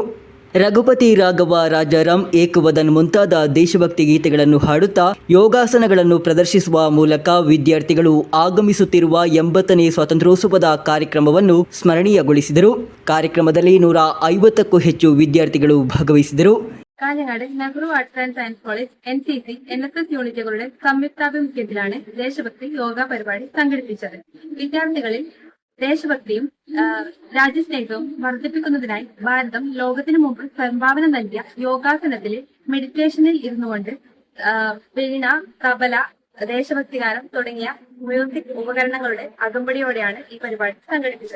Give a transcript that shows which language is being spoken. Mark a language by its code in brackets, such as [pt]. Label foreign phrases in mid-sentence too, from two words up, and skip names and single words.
[kn] ರಘುಪತಿ ರಾಘವ, ರಾಜಾರಾಮ್, ಏಕವದನ್ ಮುಂತಾದ ದೇಶಭಕ್ತಿ ಗೀತೆಗಳನ್ನು ಹಾಡುತ್ತಾ ಯೋಗಾಸನಗಳನ್ನು ಪ್ರದರ್ಶಿಸುವ ಮೂಲಕ ವಿದ್ಯಾರ್ಥಿಗಳು ಆಗಮಿಸುತ್ತಿರುವ 80ನೇ ಸ್ವಾತಂತ್ರ್ಯೋತ್ಸವದ ಕಾರ್ಯಕ್ರಮವನ್ನು ಸ್ಮರಣೀಯಗೊಳಿಸಿದರು. ಕಾರ್ಯಕ್ರಮದಲ್ಲಿ 150ಕ್ಕೂ ಹೆಚ್ಚು വിദ്യാർത്ഥികൾ ഭാഗവഹിಸಿದರು. [ml] കാഞ്ഞങ്ങാട് നെഹ്റു ആർട്സ് ആൻഡ് സയൻസ് കോളേജ് എൻസിസി എൻഎസ്എസ് യൂണിറ്റുകളുടെ സംയുക്താഭിമുഖ്യത്തിലാണ് ദേശഭക്തി യോഗ പരിപാടി സംഘടിപ്പിച്ചത്. വിദ്യാർത്ഥികളിൽ ദേശഭക്തിയും രാജ്യസ്നേഹവും വർദ്ധിപ്പിക്കുന്നതിനായി ഭാരതം ലോകത്തിനു മുമ്പ് സംഭാവന നൽകിയ യോഗാസനത്തിൽ മെഡിറ്റേഷനിൽ ഇരുന്നുകൊണ്ട് വീണ, തബല, ദേശഭക്തിഗാനം തുടങ്ങിയ മ്യൂസിക് ഉപകരണങ്ങളുടെ അകമ്പടിയോടെയാണ് ഈ പരിപാടി സംഘടിപ്പിച്ചത്.